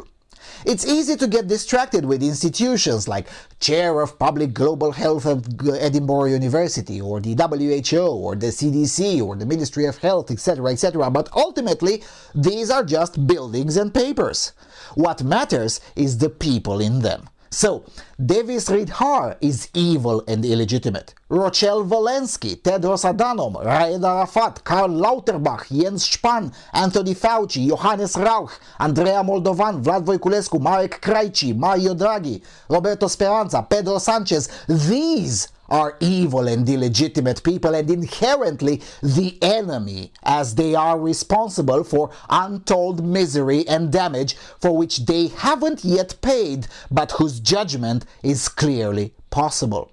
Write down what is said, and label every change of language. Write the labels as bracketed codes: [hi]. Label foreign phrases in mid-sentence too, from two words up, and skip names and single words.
[en] It's easy to get distracted with institutions like Chair of Public Global Health at Edinburgh University, or the WHO, or the CDC, or the Ministry of Health, etc., but ultimately, these are just buildings and papers. What matters is the people in them. So, Devi Sridhar is evil and illegitimate. Rochelle Walensky, Tedros Adhanom, Raed Arafat, Karl Lauterbach, Jens Spahn, Anthony Fauci, Johannes Rauch, Andrea Moldovan, Vlad Voiculescu, Marek Krajci, Mario Draghi, Roberto Speranza, Pedro Sanchez. These are evil and illegitimate people, and inherently the enemy, as they are responsible for untold misery and damage for which they haven't yet paid, but whose judgment is clearly possible.